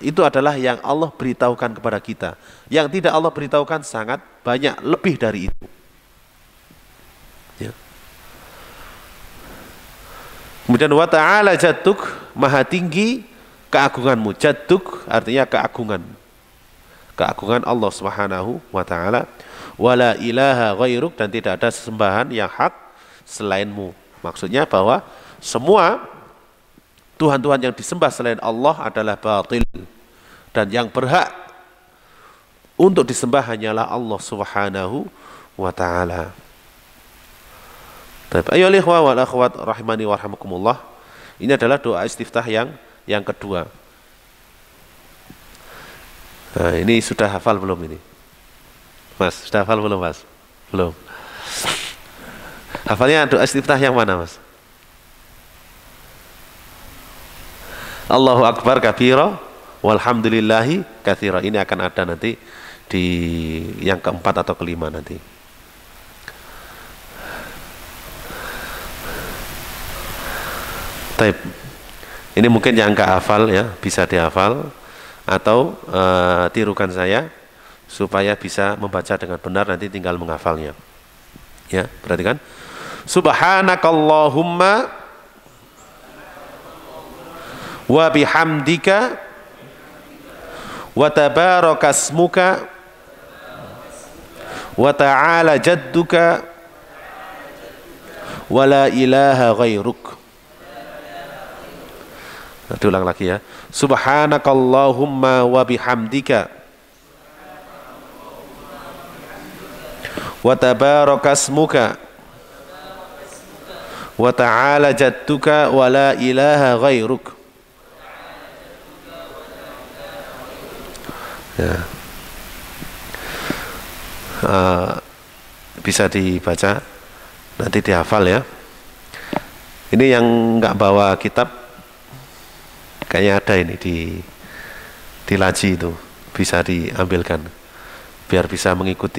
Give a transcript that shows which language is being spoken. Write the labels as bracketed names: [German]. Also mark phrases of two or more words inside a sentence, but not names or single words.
[Indonesian] Itu adalah yang Allah beritahukan kepada kita. Yang tidak Allah beritahukan sangat banyak, lebih dari itu. Ya. Kemudian [Arabic] وتعالى جدك, [Indonesian] maha tinggi keagunganmu. Jadduk artinya keagungan. Keagungan Allah [Arabic] سبحانه وتعالى. ولا إله غيرك, [Indonesian] dan tidak ada sesembahan yang hak selainmu. Maksudnya bahwa semua Tuhan-Tuhan yang disembah selain Allah adalah batil, dan yang berhak untuk disembah hanyalah Allah [Arabic] سبحانه وتعالى. Ayo إخوة والأخوات رحمني ورحمكم الله. [Indonesian] Ini adalah doa istiftah yang kedua. Nah, ini sudah hafal belum ini? Mas, sudah hafal belum, Mas? Belum. Hafalnya doa istiftah yang mana, Mas? [Arabic] الله أكبر كبيرا والحمد لله كثيرا. [Indonesian] Ini akan ada nanti di yang keempat atau kelima nanti. Taib. Ini mungkin yang enggak hafal ya, bisa dihafal atau tirukan saya supaya bisa membaca dengan benar, nanti tinggal menghafalnya. Ya, perhatikan. [Arabic] سبحانك اللهم وبحمدك وتبارك اسمك وتعالى جدك ولا إله غيرك. [Indonesian] Diulang lagi ya. [Arabic] سبحانك اللهم وبحمدك وتبارك اسمك وتعالى جدك ولا إله غيرك. [Indonesian] Ya. Bisa dibaca, nanti dihafal ya. Ini yang nggak bawa kitab, kayaknya ada ini di laci itu, bisa diambilkan biar bisa mengikuti.